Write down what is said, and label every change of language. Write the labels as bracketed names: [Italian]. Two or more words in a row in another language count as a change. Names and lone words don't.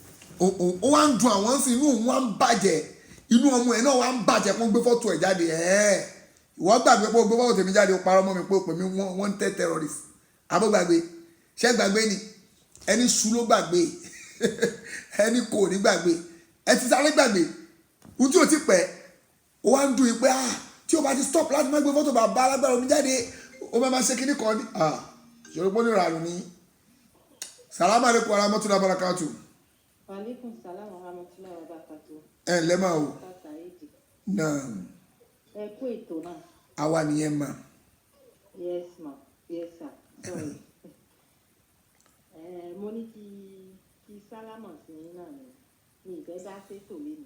[Yoruba] ó wá ń dun àwọn sí inú òun wá ń bàjẹ́ inú ọmọ ẹ̀ náà wá ń bàjẹ́ kó ń gbé fọ́tò ẹ̀ jáde ìwọ gbàgbé pé o gbé fọ́tò tèmi jáde o parọ́ mọ́ mi pé o pè mí [English] wanted terrorist [Yoruba] àbó gbàgbé ṣé gbàgbé ni ẹni sú ló gbàgbé ẹni kò ní gbàgbé ẹ ti sáré gbàgbé ohun tí o ti pẹ́ o wá ń dun yìí pé tí o bá ti stop láti má gbé fọ́tò bàbá alágbára omi jáde o máa ṣe kíní kan ní ṣòro pé ó ní ìrànú ní [Arabic] السلام عليكم ورحمة الله وبركاته. عليكم السلام ورحمة الله وبركاته. [Yoruba] ẹ ǹlẹ́ máa o náà ẹ kú ètò náà. àwa nìyẹn mà. [English] Yes ma, yes sir, sorry. [Yoruba] Mo ní kí sálámọ̀ sí yín náà ni mi ìfẹ́ dá sétò lẹ́nu.